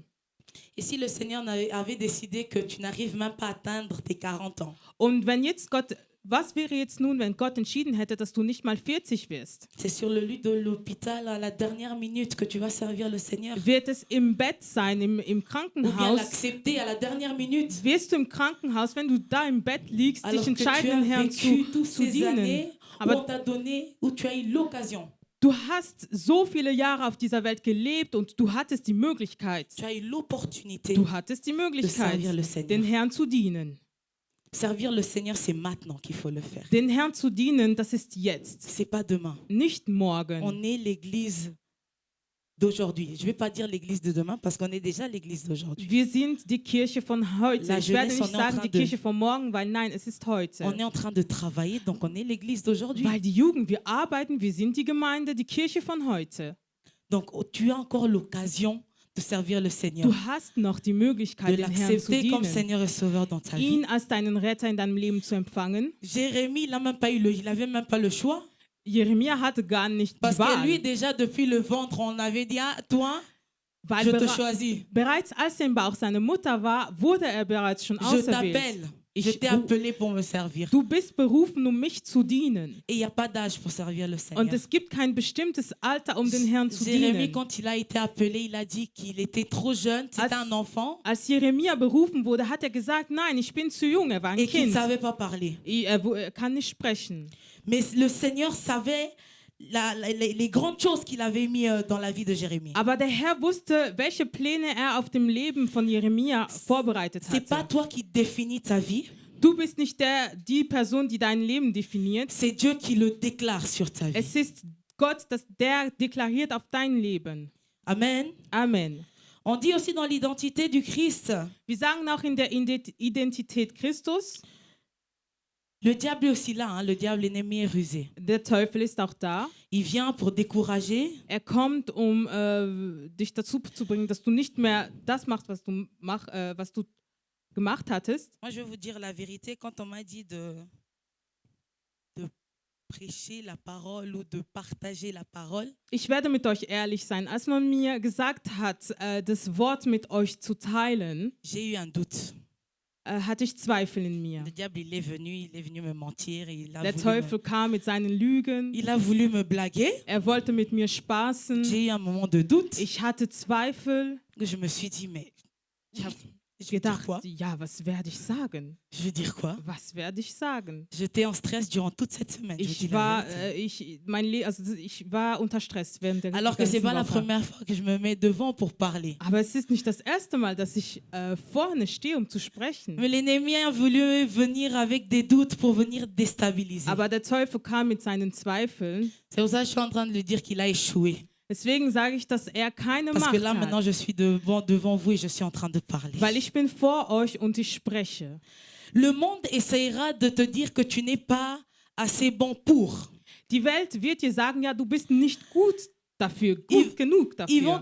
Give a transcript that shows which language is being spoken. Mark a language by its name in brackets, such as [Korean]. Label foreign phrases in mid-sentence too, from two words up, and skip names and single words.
[French] Et si le Seigneur avait décidé que tu n'arrives même pas à atteindre tes 40 ans, [German] Und wenn jetzt Gott, was wäre jetzt nun, wenn Gott entschieden hätte, dass du nicht mal 40 wirst? [French] c'est sur le lit de l'hôpital à la dernière minute que tu vas servir le Seigneur? [German] Wird es im Bett sein, im [French] Ou bien [German] Krankenhaus? [French] l'accepter à la dernière minute? [German] Wirst du im Krankenhaus, wenn du da im Bett liegst, [French] Alors [German] dich [French] que tu [German] entscheiden, [French] as [German] den Herrn [French] vécu toutes [German] zu [French] ces [German] dienen? [French] années où [German] Aber [French] on t'a donné, où tu as eu l'occasion, [German] du hast so viele Jahre auf dieser Welt gelebt und du hattest die Möglichkeit, [French] tu as eu l'opportunité. [German] du hattest die Möglichkeit, [French] servir le Seigneur. [German] den Herrn zu dienen. [French] Servir le Seigneur, c'est maintenant qu'il faut le faire. [German] Den Herrn zu dienen, das ist jetzt, [French] C'est pas demain. [German] nicht morgen. [French] On est l'église d'aujourd'hui. Je vais pas dire l'église de demain parce qu'on est déjà l'église d'aujourd'hui. [German] Wir sind die Kirche von heute. [French] La [German] Ich werde [French] jeunesse, [German] nicht [French] on est en [German] sagen [French] train [German] die [French] de- [German] Kirche von morgen, weil nein, es ist heute. [French] On est en train de travailler, donc on est l'église d'aujourd'hui. [German] Weil die Jugend, wir arbeiten, wir sind die Gemeinde, die Kirche von heute. [French] Donc tu as encore l'occasion de servir le Seigneur, [German] Du hast noch die [French] de [German] Möglichkeit, den Herrn zu [French] l'accepter comme [German] dienen, [French] Seigneur et Sauveur dans ta vie. [German] ihn als deinen Retter in deinem Leben zu empfangen. [French] Jérémie, il avait même pas le choix [German] Jeremia hatte gar nicht die [French] parce que lui [German] Wahl, [French] déjà depuis le ventre, on avait dit ah, toi, [German] weil [French] je te choisis, [German] bereits als er im Bauch seiner Mutter war, wurde er bereits schon [French] je [German] auserwählt. [French] t'appelle, je t'ai appelé pour me servir. [German] Du bist berufen, um mich zu dienen. [French] Et il n'y a pas d'âge pour servir le Seigneur. [German] Und es gibt kein bestimmtes Alter, um den Herrn zu [French] Jérémie, [German] dienen. [French] quand il a été appelé, il a dit qu'il était trop jeune, c'était un enfant [German] Als Jeremia berufen wurde, hat er gesagt, nein, ich bin zu jung, er war ein [French] et qu'il ne [German] Kind. [French] savait pas parler. [German] Er kann nicht sprechen. [French] Mais le Seigneur savait les grandes choses qu'il avait mis dans la vie de Jérémie. [German] Aber der Herr wusste, welche Pläne er auf dem Leben von Jeremia vorbereitet [French] C'est pas [German] hatte. [French] toi qui définis ta vie, [German] Du bist nicht die Person, die dein Leben definiert. [French] C'est Dieu qui le déclare sur ta vie. [German] Es ist Gott, der deklariert auf dein Leben. [French] Amen. [German] Amen. [French] On dit aussi dans l'identité du Christ, [German] Wir sagen auch in der Identität Christus, [French] le diable est aussi là, hein, le diable l'ennemi est rusé. [German] der Teufel ist auch da. [French] Il vient pour décourager, [German] Kommt, dich dazu zu bringen, dass du nicht mehr das machst, was du gemacht hattest. [French] Moi, je vais vous dire la vérité. Quand on m'a dit de prêcher la parole ou de partager la parole, [German] Ich werde mit euch ehrlich sein. Als man mir gesagt hat, das Wort mit euch zu teilen, [French] j'ai eu un doute. [German] hatte ich Zweifel in mir. [French] Le diable, il est venu me mentir. [German] Der Teufel kam mit seinen Lügen. [French] Il a voulu me blaguer. [German] Er wollte mit mir spaßen. [French] J'ai eu un moment de doute. [German] Ich hatte Zweifel. [French] Je me suis dit, mais [German] Ich gedacht, ja, was werde ich sagen? [French] Je veux dire quoi? [German] Was werde ich sagen? [French] J'étais en stress durant toute cette semaine. [German] Ich war unter Stress während der [French] Alors que c'est [German] ganzen [French] pas la [German] Woche. [French] première fois que je me mets devant pour parler. [German] Aber es ist nicht das erste Mal, dass ich vorne stehe, um zu sprechen. [French] Mais l'ennemi a voulu venir avec des doutes pour venir déstabiliser. [German] Aber der Teufel kam mit seinen Zweifeln. [French] C'est pour ça que je suis en train de lui dire qu'il a échoué. [German] Deswegen sage ich, dass er keine [French] Parce que [German] Macht [French] là, maintenant, [German] hat. [French] je suis devant vous et je suis en train de parler. [German] Weil ich bin vor euch und ich spreche. [French] Le monde essayera de te dire que tu n'es pas assez bon pour. [German] Die Welt wird dir sagen, ja, du bist nicht gut dafür, gut genug dafür.